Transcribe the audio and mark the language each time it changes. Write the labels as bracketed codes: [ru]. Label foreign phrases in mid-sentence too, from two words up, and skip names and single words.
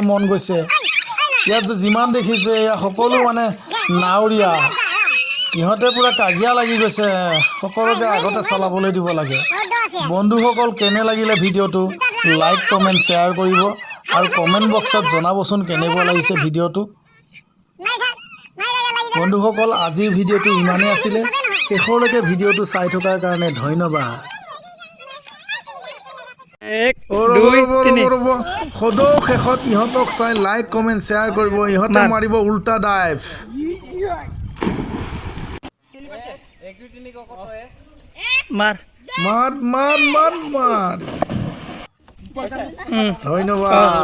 [as] মন গৈছে ইয়াত যে যিমান দেখিছে এয়া সকলো মানে নাৱৰীয়া ইহঁতে পুৰা কাজিয়া লাগি গৈছে সকলোকে আগতে চলাবলৈ দিব লাগে বন্ধুসকল কেনে লাগিলে ভিডিওটো [en] like comment share [as] কৰিব আৰু কমেণ্ট বক্সত জনাবচোন কেনেকুৱা লাগিছে ভিডিওটো বন্ধুসকল আজিৰ ভিডিওটো ইমানেই আছিলে শেষলৈকে ভিডিওটো চাই থকাৰ কাৰণে ধন্যবাদ [ne] एक दुई तिनी [as] সদৌ শেষত ইহঁতক চাই [en] like comment share [as] কৰিব ইহঁতে মাৰিব উল্টা ডাইভ মাৰ মাত মাত মাত মাত ধন্যবাদ